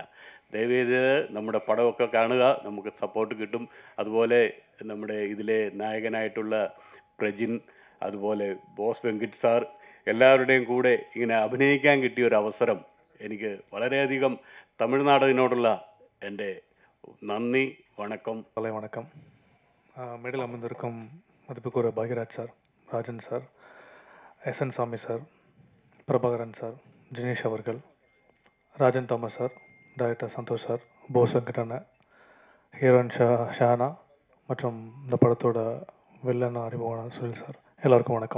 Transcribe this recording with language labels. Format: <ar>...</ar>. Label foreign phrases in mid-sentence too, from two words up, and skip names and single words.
<ml>ദയവേത് നമ്മുടെ പടമൊക്കെ കാണുക, നമുക്ക് സപ്പോർട്ട് കിട്ടും. അതുപോലെ നമ്മുടെ ഇതിലെ നായകനായിട്ടുള്ള പ്രജിൻ, അതുപോലെ ബോസ് വെങ്കിട്ട് സാർ, എല്ലാവരുടെയും കൂടെ ഇങ്ങനെ അഭിനയിക്കാൻ കിട്ടിയ ഒരു അവസരം എനിക്ക് വളരെയധികം തമിഴ്നാടിനോടുള്ള എൻ്റെ നന്ദി.</ml> <ta>வணக்கம். வணக்கம். மேடையில் அமர்ந்திருக்கும் மதிப்புக்குரிய பாக்யராஜ் சார், ராஜன் சார், எஸ்.என். சாமி சார், பிரபாகரன் சார், ஜினேஷ் அவர்கள், ராஜன் தாமஸ் சார், டைரக்டர் சந்தோஷ் சார், போஸ் வெங்கடண்ண, ஹீரோயின் ஷானா மற்றும் இந்த படத்தோட வில்லன் அறிமுகமான சுனில் சார், எல்லாருக்கும் வணக்கம்.</ta>